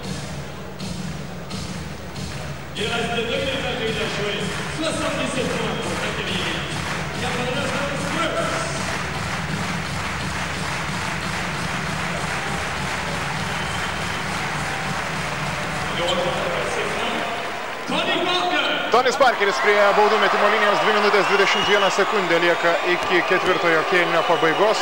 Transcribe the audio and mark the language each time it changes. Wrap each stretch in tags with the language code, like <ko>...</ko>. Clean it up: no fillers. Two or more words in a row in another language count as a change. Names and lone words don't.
<fr>Il reste 2 minutes à jouer. 77 points pour Maccabi. 89 pour Spurs.</fr> <lt>Tonis Parkeris prie baudų metimo linijos 2 minutės 21 sekundė lieka iki ketvirtojo kėlinio pabaigos.</lt>